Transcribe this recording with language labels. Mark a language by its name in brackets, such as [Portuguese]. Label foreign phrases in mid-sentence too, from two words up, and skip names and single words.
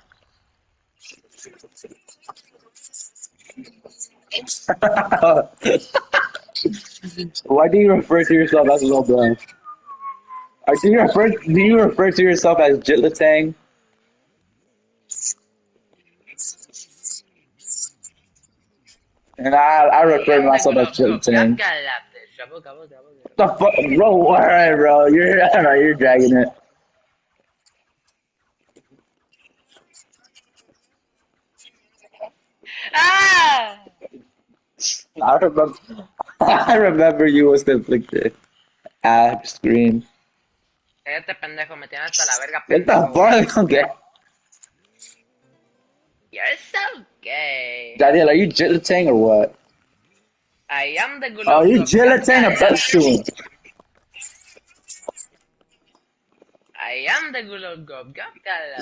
[English] Why do you refer to yourself as low blood? Do you refer to yourself as Jitlatang? And I I refer to am the myself as Gulab Gulab Jitlatang. Galap. Gabo, gabo, gabo, gabo. The fuck, bro? Alright, bro. You're alright. You're dragging it. Ah! I remember. I remember you was conflicted. App screen. [Spanish] Cállate, pendejo, me tienes hasta la verga, [English] What the pendejo. fuck? Okay. You're so gay. Daniel, are you Jitlatang or what? I am the Oh, Gulab you Gulab Jitlatang or Galap. Betsoon? I am the Gulab Gulab Galap.